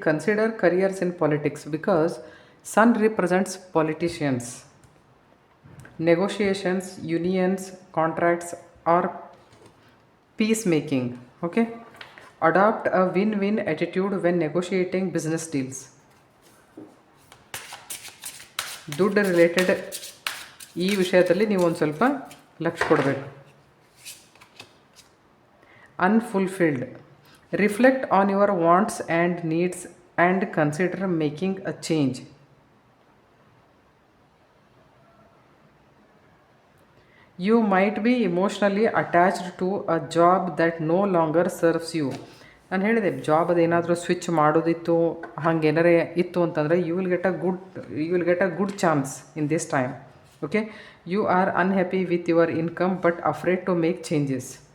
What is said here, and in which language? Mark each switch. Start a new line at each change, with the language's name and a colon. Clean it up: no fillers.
English: Consider careers in politics because sun represents politicians, negotiations, unions, contracts are peace making. Okay, adapt a win win attitude when negotiating business deals.
Kannada: ದುಡ್ಡು related ಈ ವಿಷಯದಲ್ಲಿ ನೀವು ಒಂದು ಸ್ವಲ್ಪ ಲಕ್ಷ್ಯ ಕೊಡಬೇಕು.
English: Unfulfilled, reflect on your wants and needs and consider making a change. You might be emotionally attached to a job that no longer serves you.
Kannada: ನಾನು ಹೇಳಿದೆ, ಜಾಬ್ ಅದೇನಾದರೂ ಸ್ವಿಚ್ ಮಾಡೋದಿತ್ತು, ಹಾಗೇನಾರೇ ಇತ್ತು ಅಂತಂದರೆ
English: You will get a good chance in this time. Okay, you are unhappy with your income but afraid to make changes.